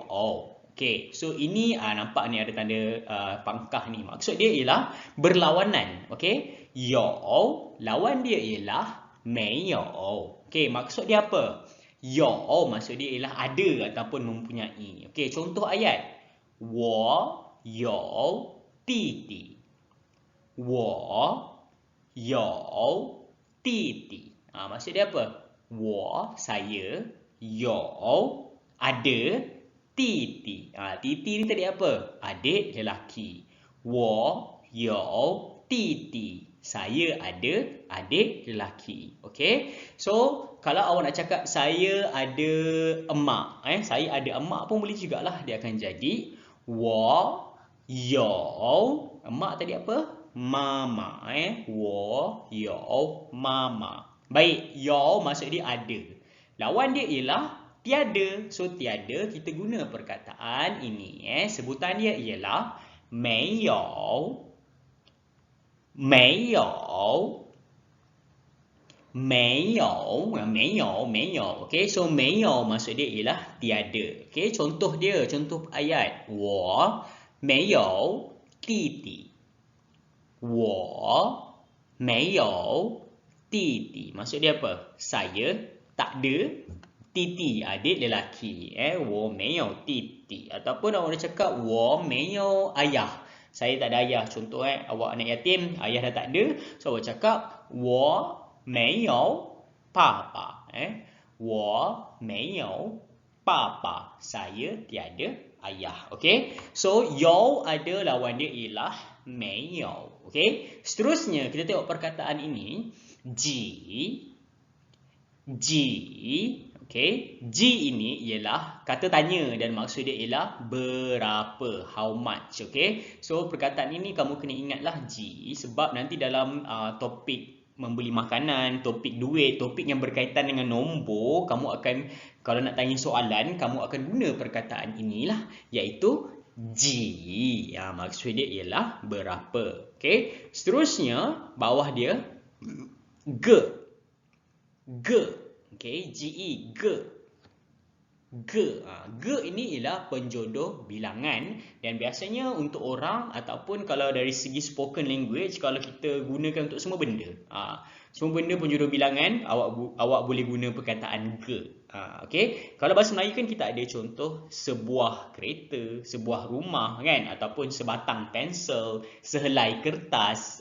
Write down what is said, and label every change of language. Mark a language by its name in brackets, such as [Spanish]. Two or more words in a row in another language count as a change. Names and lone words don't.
[Malay] Okey, so ini nampak ni ada tanda pangkah ni. Maksud dia ialah berlawanan. Okey, you lawan dia ialah mei you. Okey, maksud dia apa? You maksud dia ialah ada ataupun mempunyai. Okey, contoh ayat. [Chinese] 我有弟弟。我有弟弟。 [Malay] Maksud dia apa? 我 saya, 有 ada, 弟弟. Titi ni tadi apa? Adik lelaki. [Chinese] 我有弟弟. [Malay] Saya ada adik lelaki. Okey. So kalau awak nak cakap saya ada emak, saya ada emak pun boleh jugalah. Dia akan jadi [Chinese] 我有 [Malay] emak tadi apa? Mama. [Chinese] 我有 [Malay] mama. Baik, 有 maksud dia ada. Lawan dia ialah tiada. So tiada kita guna perkataan ini. Sebutan dia ialah [Chinese] 没有没有没有没有没有 [Malay] okey, so 没有 maksud dia ialah tiada. Okey, contoh dia, contoh ayat [Chinese] 我没有弟弟我没有弟弟 [Malay] maksud dia apa? Saya tak ada titi, adik lelaki. [Chinese] 我没有弟弟 [Malay] ataupun orang dah cakap [Chinese] 我没有 [Malay] ayah, saya tak ada ayah. Contoh awak anak yatim, ayah dah tak ada, so awak cakap [Chinese] 我没有爸爸。我没有爸爸， [Malay] saya tiada ayah. Okey, so 有 ada, lawan dia ialah 没有。Okey, seterusnya kita tengok perkataan ini, ji. Okey, ji ini ialah kata tanya dan maksud dia ialah berapa, [English] how much. [Malay] Okey, so perkataan ini kamu kena ingatlah ji, sebab nanti dalam topik membeli makanan, topik duit, topik yang berkaitan dengan nombor, kamu akan, kalau nak tanya soalan, kamu akan guna perkataan inilah, iaitu ji. Maksud dia ialah berapa. Okey, seterusnya bawah dia ge. Okey, ge, ge. Ge ini ialah penjodoh bilangan, dan biasanya untuk orang ataupun kalau dari segi [English] spoken language, [Malay] kalau kita gunakan untuk semua benda, semua benda penjodoh bilangan, awak boleh guna perkataan ge. Okey, kalau bahasa Melayu kan kita ada contoh sebuah kereta, sebuah rumah kan, ataupun sebatang pensel, sehelai kertas.